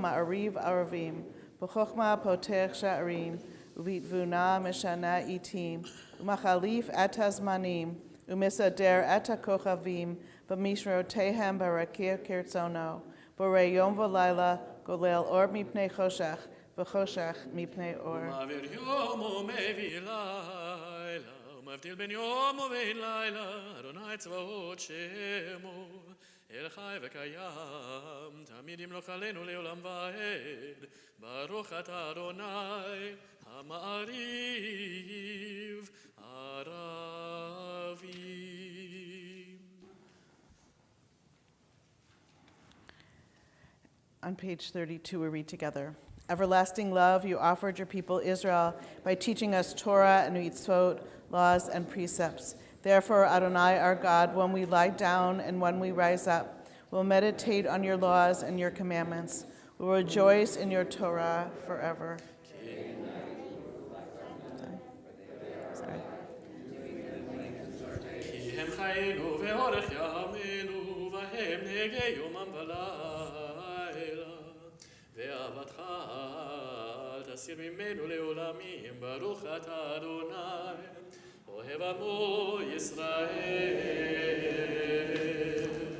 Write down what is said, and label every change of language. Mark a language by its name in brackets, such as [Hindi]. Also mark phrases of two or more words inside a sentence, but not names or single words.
[Hebrew] מעריב ערבים, בחכמה פותח שערים, ובתבונה משנה עתים, ומחליף את הזמנים, ומסדר את הכוכבים, במשמרותיהם ברקיע כרצונו, בורא יום ולילה, גולל אור מפני חושך, וחושך מפני אור. מעביר יום ומביא לילה, ומבדיל בין יום ובין לילה, אדוני צבאות שמו, אל חי וקיים, תמיד ימלוך עלינו לעולם ועד, ברוך אתה אדוני, המעריב ערבים. [English] On page 32, we read together. Everlasting love, you offered your people Israel by teaching us Torah and mitzvot, laws and precepts. Therefore, Adonai, our God, when we lie down and when we rise up, we'll meditate on your laws and your commandments. We'll rejoice in your Torah forever. Sorry. [Hebrew] כי הם חיינו ואורך ימינו, והם נהגי יומם ולילה. ואהבתך אל תסיר ממנו לעולמים, ברוך אתה אדוני, אוהב עמו ישראל.